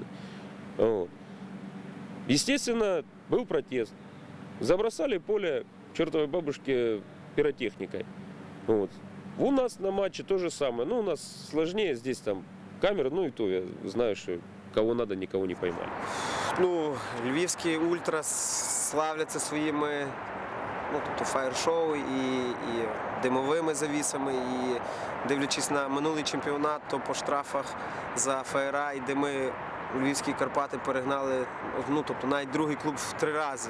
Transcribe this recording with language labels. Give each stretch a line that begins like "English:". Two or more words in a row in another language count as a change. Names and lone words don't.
Russian: Вот. Естественно, был протест. Забросали поле чертовой бабушке пиротехникой. Вот. У нас на матче то же самое. Ну, у нас сложнее, здесь там камеры, ну и то я знаю, что кого надо, никого не поймали.
Ukrainian: Ну, львівські ультра славляться своїми, ну, тобто фаєр-шоу і димовими завісами. І дивлячись на минулий чемпіонат, то по штрафах за фаєра і дими Львівські Карпати перегнали, ну, тобто навіть другий клуб в 3 рази.